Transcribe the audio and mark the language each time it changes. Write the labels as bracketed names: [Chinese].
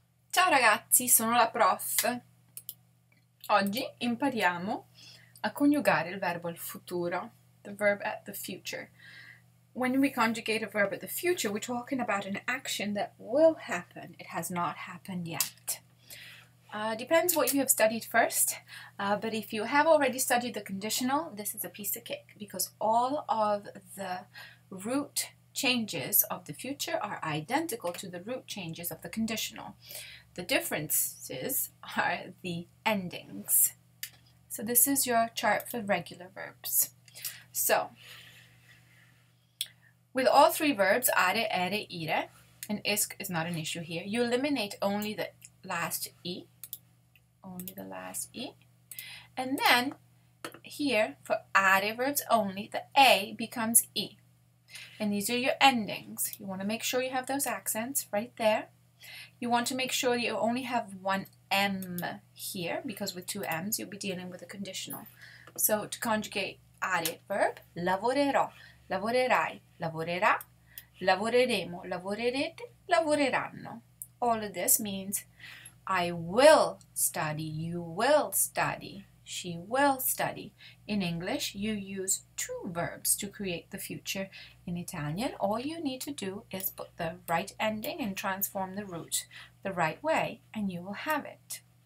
[Italian] Ciao ragazzi, sono la prof. Oggi impariamo a coniugare il verbo al futuro, [English] the verb at the future. When we conjugate a verb at the future, we're talking about an action that will happen. It has not happened yet. Depends what you have studied first, but if you have already studied the conditional, this is a piece of cake because all of the root changes of the future are identical to the root changes of the conditional. The differences are the endings. So this is your chart for regular verbs. So, with all three verbs, are, ere, ire, and isk is not an issue here, you eliminate only the last e, and then here, for are verbs only, the a becomes e. And these are your endings. You want to make sure you have those accents right there. You want to make sure you only have one M here, because with two M's you'll be dealing with a conditional. So to conjugate are verb, [Italian] lavorerò, lavorerai, lavorerà, lavoreremo, lavorerete, lavoreranno. [English] All of this means I will study, you will study, she will study. In English, you use two verbs to create the future. In Italian, all you need to do is put the right ending and transform the root the right way, and you will have it.